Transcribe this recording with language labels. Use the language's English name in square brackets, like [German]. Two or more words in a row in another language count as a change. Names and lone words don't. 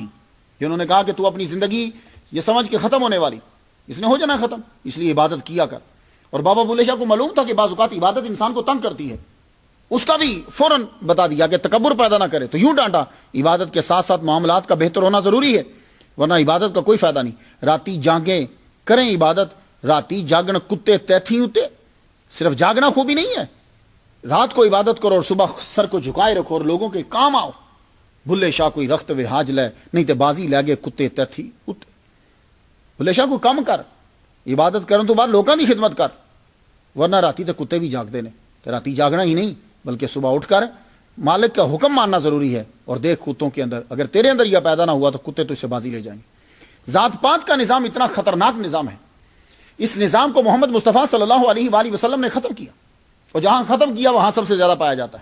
[Urdu] انہوں نے کہا کہ تو اپنی زندگی یہ سمجھ کے ختم ہونے والی, اس نے ہو جانا ختم, اس لیے عبادت کیا کر. اور بابا بلے شاہ کو معلوم تھا کہ بعض اوقات عبادت انسان کو تنگ کرتی ہے, اس کا بھی فوراً بتا دیا کہ تکبر پیدا نہ کرے. تو یوں ڈانٹا, عبادت کے ساتھ ساتھ معاملات کا بہتر ہونا ضروری ہے, ورنہ عبادت کا کوئی فائدہ نہیں. [Punjabi] راتی جاگیں کریں عبادت, راتی جاگن کتے تیتھی ہوتے. [Urdu] صرف جاگنا خوبی نہیں ہے, رات کو عبادت کرو اور صبح سر کو جھکائے رکھو اور لوگوں کے کام آؤ. [Punjabi] بلے شاہ کوئی رخت و حاج لے, نہیں تے بازی لے گئے کتے تیتھی ہوتے. [Urdu] بلے شاہ کو کم کر, عبادت کرن تو بعد لوگوں کی خدمت کر, ورنہ راتی تے کتے بھی جاگتے ہیں. تو راتی جاگنا ہی نہیں بلکہ صبح اٹھ کر مالک کا حکم ماننا ضروری ہے. اور دیکھ کتوں کے اندر, اگر تیرے اندر یہ پیدا نہ ہوا تو کتے تو اس سے بازی لے جائیں گے. ذات پات کا نظام اتنا خطرناک نظام ہے, اس نظام کو محمد مصطفیٰ [Arabic] صلی اللہ علیہ وآلہ وسلم [Urdu] نے ختم کیا, اور جہاں ختم کیا وہاں سب سے زیادہ پایا جاتا ہے.